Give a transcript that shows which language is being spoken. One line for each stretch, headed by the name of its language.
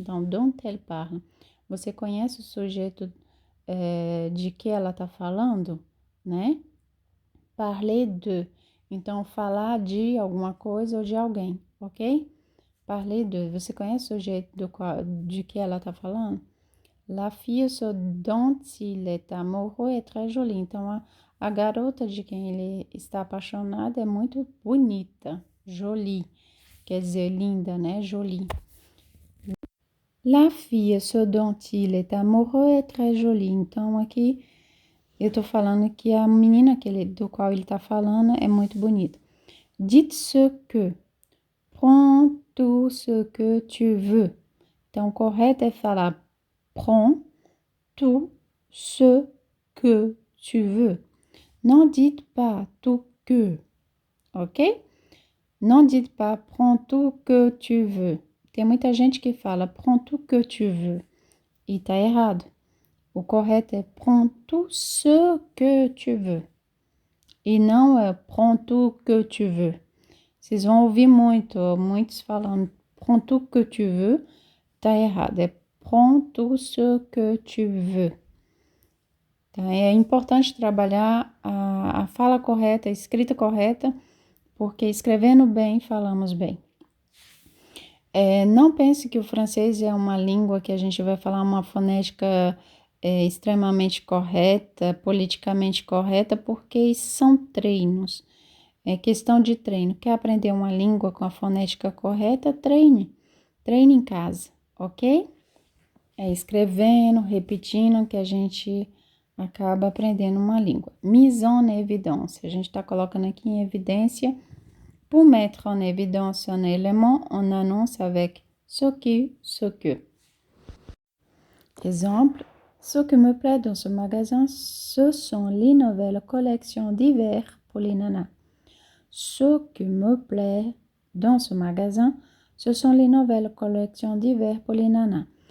Portuguese: Então,
French: dont elle parle.
Portuguese: Você conhece o sujeito de que ela está falando, né? Parler de. Então, falar de alguma coisa ou de alguém, ok? Parler de. Você conhece o sujeito de que ela está falando?
French: La fille ce dont il est amoureux est très jolie.
Portuguese: Então, a garota de quem ele está apaixonado é muito bonita. Jolie. Quer dizer, linda, né? Jolie.
French: La fille ce dont il est amoureux est très jolie.
Portuguese: Então, aqui eu tô falando que a menina do qual ele tá falando é muito bonita.
French: Dites ce que. Prends tout ce que tu veux.
Portuguese: Então, o correto é falar
French: prends tout ce que tu veux.
Portuguese: Não
French: dites pas tout que, ok?
Portuguese: Não
French: dites pas prends tout que tu veux.
Portuguese: Tem muita gente que fala
French: prends tout que tu veux
Portuguese: e tá errado. O correto é
French: prends tout ce que tu veux
Portuguese: e não é
French: prends tout que tu veux.
Portuguese: Vocês vão ouvir muitos falando
French: prends tout que tu veux,
Portuguese: tá errado.
French: É prends tout ce que tu veux.
Portuguese: Tá? É importante trabalhar a fala correta, a escrita correta, porque escrevendo bem, falamos bem. Não pense que o francês é uma língua que a gente vai falar uma fonética extremamente correta, politicamente correta, porque isso são treinos. É questão de treino. Quer aprender uma língua com a fonética correta? Treine. Treine em casa, ok? Escrevendo, repetindo, que a gente acaba aprendendo uma língua.
French: Mise en évidence.
Portuguese: A gente está colocando aqui em evidência.
French: Pour mettre en évidence un élément, on annonce avec ce qui, ce que. Exemple, ce qui me plaît dans ce magasin, ce sont les nouvelles collections d'hiver pour les nanas. Ce qui me plaît dans ce magasin, ce sont les nouvelles collections d'hiver pour les nanas.